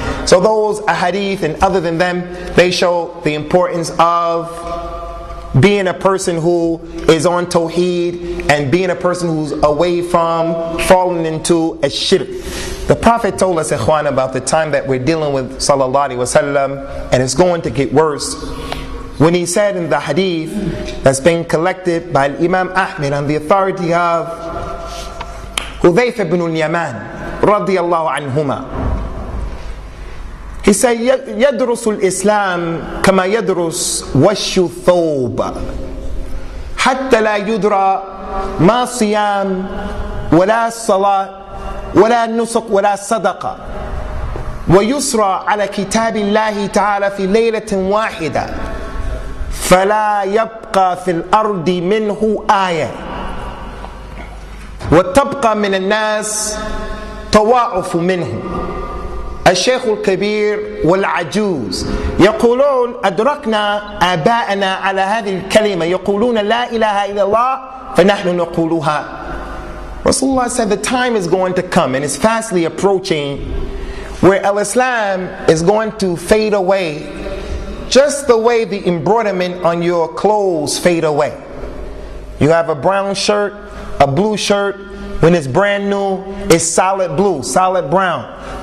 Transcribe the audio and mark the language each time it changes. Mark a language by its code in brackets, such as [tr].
[en] So those ahadith and other than them, they show the importance of being a person who is on tawheed and being a person who's away from falling into a shirk. The Prophet told us, ikhwan, about the time that we're dealing with, sallallahu alaihi wasallam, and it's going to get worse. When he said in the hadith that's been collected by Imam Ahmed on the authority of Hudhayf ibn al-Yaman radiyallahu anhuma, he said, [ar] يدرس الإسلام كما يدرس وش الثوب حتى لا يدرى ما صيام ولا صلاة ولا نسك ولا صدقة ويسرى على كتاب الله تعالى في ليلة واحدة فلا يبقى في الأرض منه آية وتبقى من الناس طوائف منه الشيخ الكبير والعجوز يقولون أدركنا آباءنا على هذه الكلمة يقولون لا إله إلا الله فنحن نقولها. [en] Rasulullah said the time is going to come and is fastly approaching where Al-Islam is going to fade away just the way the embroiderment on your clothes fade away. You have a brown shirt, a blue shirt. When it's brand new, it's solid blue, solid brown.